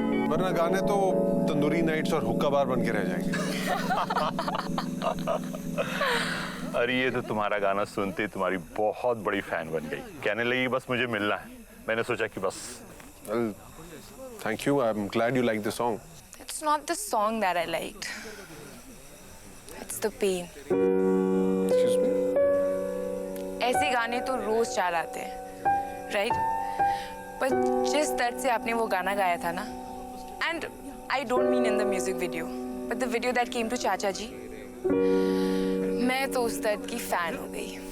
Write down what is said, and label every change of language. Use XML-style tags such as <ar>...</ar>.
<hi>वरना गाने तो तंदूरी नाइट्स और हुक्का बार बन के रह जाएंगे। अरे ये तो तुम्हारा गाना सुनते ही तुम्हारी बहुत बड़ी फैन बन गई, कहने लगी बस मुझे मिलना है। मैंने सोचा कि बस।</hi> <en>Well, thank you. I'm glad you like the song. It's not the song that I liked. It's the pain. Excuse me?</en> <hi>ऐसे गाने तो रोज चार आते हैं, राइट? पर जिस दर्द से आपने वो गाना गाया था ना,</hi> <en>and I don't mean in the music video, but the video that came to</en> <hi>चाचा जी, मैं तो उस दर्द की फैन हो गई।</hi>